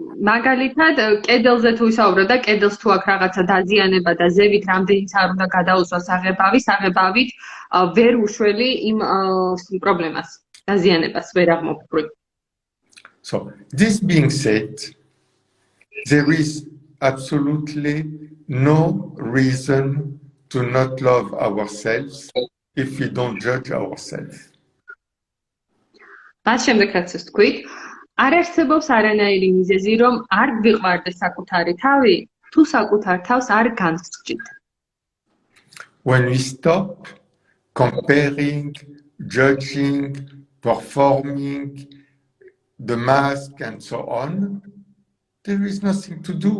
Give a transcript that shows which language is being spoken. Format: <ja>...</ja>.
<ka>მაგალითად, კედელზე თუ ვისაუბროთ და კედელს თუ აქვს რაღაცა დაზიანება და ზევით რამდენიც არ უნდა გადაუსვას საღებავით ვერ უშველი იმ პრობლემას, დაზიანებას ვერ აღმოფხვრი.</ka> <en>So, this being said, there is absolutely no reason to not love ourselves if we don't judge ourselves.</en> <ka>მას შემდეგ რაც ეს თქვით, არ არსებობს არანაირი მიზეზი, რომ არ გვიყვარდეს საკუთარი თავი, თუ საკუთარ თავს არ განსჯით.</ka> <en>When we stop comparing, judging, performing, the mask and so on, there is nothing to do.</en>